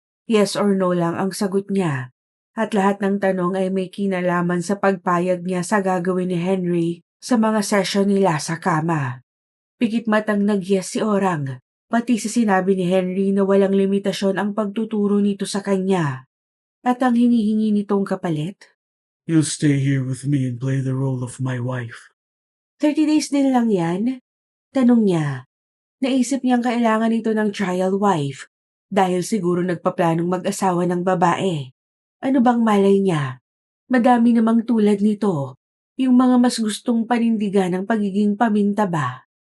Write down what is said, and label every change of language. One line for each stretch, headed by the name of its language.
Filipino: Yes or no lang ang sagot niya. At lahat ng tanong ay may kinalaman sa pagpayag niya sa gagawin ni Henry sa mga session nila sa kama. Pikit matang nag-yes si Orang, pati sa sinabi ni Henry na walang limitasyon ang pagtuturo nito sa kanya. At ang hinihingi nitong kapalit?
English: You'll stay here with me and play the role of my wife.
Filipino: 30 days din lang yan? Tanong niya. Naisip niyang kailangan nito ng trial wife dahil siguro nagpaplanong mag-asawa ng babae. Ano bang malay niya? Madami namang tulad nito. Yung mga mas gustong panindigan ng pagiging paminta ba?